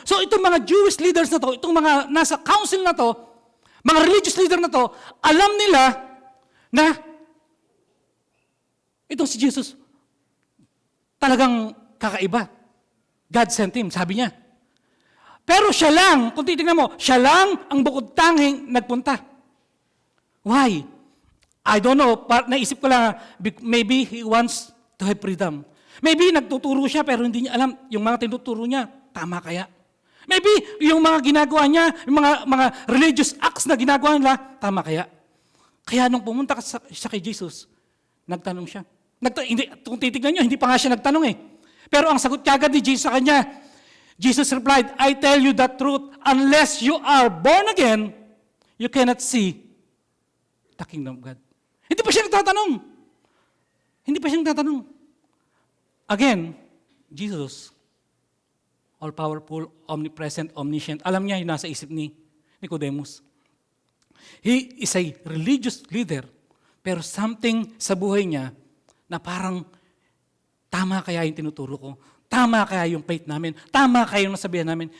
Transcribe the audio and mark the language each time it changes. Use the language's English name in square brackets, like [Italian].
[Filipino] So itong mga Jewish leaders na to, itong mga nasa council na to, mga religious leader na to, alam nila na itong si Jesus talagang kakaiba. [English] God sent him, [Filipino] sabi niya. Pero siya lang, kung titignan mo, siya lang ang bukod tanging nagpunta. [English] Why? I don't know, [Filipino] naisip ko lang, [English] maybe he wants to have freedom. [Filipino] Maybe nagtuturo siya pero hindi niya alam yung mga tinuturo niya, tama kaya? Maybe yung mga ginagawa niya, yung mga religious acts na ginagawa nila, tama kaya? Kaya nung pumunta siya kay Jesus, nagtanong siya. Kung titignan niyo, hindi pa nga siya nagtanong eh. Pero ang sagot kagad ni Jesus sa kanya, [English] Jesus replied, I tell you the truth, unless you are born again, you cannot see the kingdom of God. [Filipino] Hindi pa siya nagtatanong. Hindi pa siya nagtatanong. Again, Jesus, all-powerful, omnipresent, omniscient, alam niya yung nasa isip ni Nicodemus. [English] He is a religious leader, [Filipino] pero something sa buhay niya na parang tama kaya yung tinuturo ko, tama kaya yung faith namin, tama kaya yung nasabihan namin.